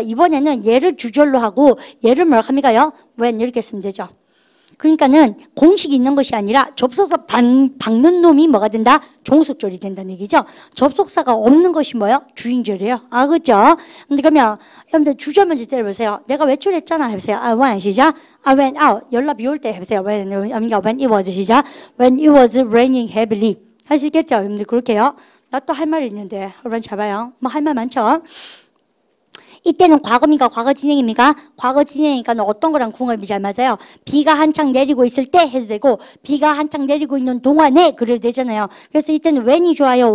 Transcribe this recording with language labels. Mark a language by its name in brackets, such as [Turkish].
[Korean] 이번에는 얘를 주절로 하고 얘를 뭐라고 합니까요? when 이렇게 쓰면 되죠. 그러니까는 공식이 있는 것이 아니라 접속사 박는 놈이 뭐가 된다? 종속절이 된다는 얘기죠. 접속사가 없는 것이 뭐예요? 주인절이에요. 아, 그죠? 근데 그러면 여러분들 주절 먼저 때려보세요. 내가 외출했잖아. 해보세요. [English] I went [Korean] 시작. [English] I went out. [Korean] 열나 비 올 때 해보세요. [English] when it was [Korean] 시작. [English] When it was raining heavily. [Korean] 할 수 있겠죠? 여러분들 그렇게요. 나 또 할 말이 있는데 여러분 잘 봐요. 뭐 할 말 많죠? 이때는 과거입니까? 과거 진행입니까? 과거 진행이니까 어떤 거랑 궁합이 잘 맞아요? 비가 한창 내리고 있을 때 해도 되고 비가 한창 내리고 있는 동안에 그래도 되잖아요. 그래서 이때는 when이 좋아요?